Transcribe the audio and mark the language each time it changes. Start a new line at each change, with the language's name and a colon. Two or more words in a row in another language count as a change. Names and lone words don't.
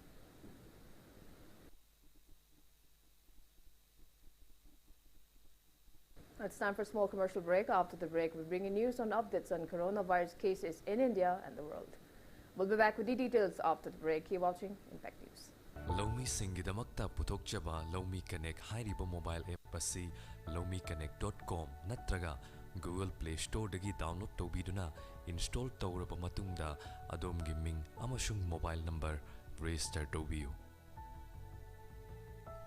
English: It's time for a small commercial break. After the break, we bring you news on updates on coronavirus cases in India and the world. We'll be back with the details after the break. Keep watching Impact News.
Manipuri: Lomi Singidamakta Putokjaba Lomi Connect Hairiba
English: mobile app
Manipuri: asi lomiconnect.com natraga Google Play Store dagi download tobiduna install tawraba matungda adom ming amashung
English: mobile number register
Manipuri: tobiyu.